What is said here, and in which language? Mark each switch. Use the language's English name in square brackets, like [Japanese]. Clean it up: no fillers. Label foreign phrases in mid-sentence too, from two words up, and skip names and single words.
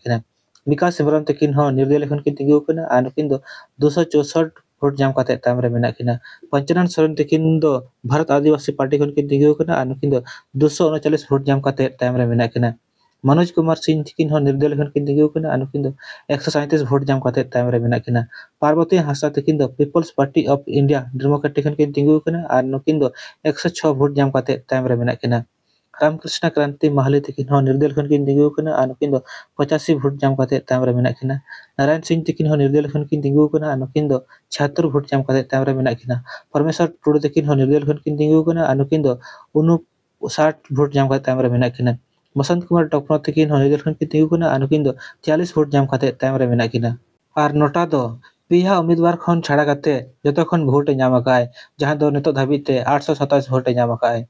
[Santali] किना विकास हेम्ब्रम तकिन हो निर्दलीय खन की तिंगु अकन आ नुकिन दो 264 वोट जाम काते तायम रे मेना किना पंचनन सोरेन तकिन दो भारत आदिवासी पार्टी खन की तिंगु अकन आ नुकिन दो 239 वोट जाम काते तायम रे मेना किना मनोज कुमार सिंह तकिन हो निर्दलीय खन की तिंगु अकन आ नुकिन दो 137 वोट जाम काते तायम रे मेना किना पार्वती हांसदा तकिन दो पीपल्स पार्टी ऑफ इंडिया डेमोक्रेटिक खन की तिंगु अकन आ नुकिन दो 106 वोट जाम काते तायम रे मेना किना रामकृष्ण क्रांति महाली तकिन हो निर्दलीय खन की तिंगु अकन आ नुकिन दो 85 वोट जाम काते तायम रे मेना किना नारायण सिंह तकिन हो निर्दलीय खन की तिंगु अकन आ नुकिन दो 76 वोट जाम काते तायम रे मेना किना परमेश्वर टुडू तकिन हो निर्दलीय खन की तिंगु अकन आ नुकिन दो 59 वोट जाम काते तायम रे मेना किना बसंत कुमार टोपनो तकिन हो निर्दलीय खन की तिंगु अकन आ नुकिन दो 43 वोट जाम काते तायम रे मेना किना आर नोटा दो पेया उम्मीदवार खन छाड़ा काते जतो खन वोट ए नाम अकाय जहां दो नितो धाबीते 827 वोट ए नाम अकाय।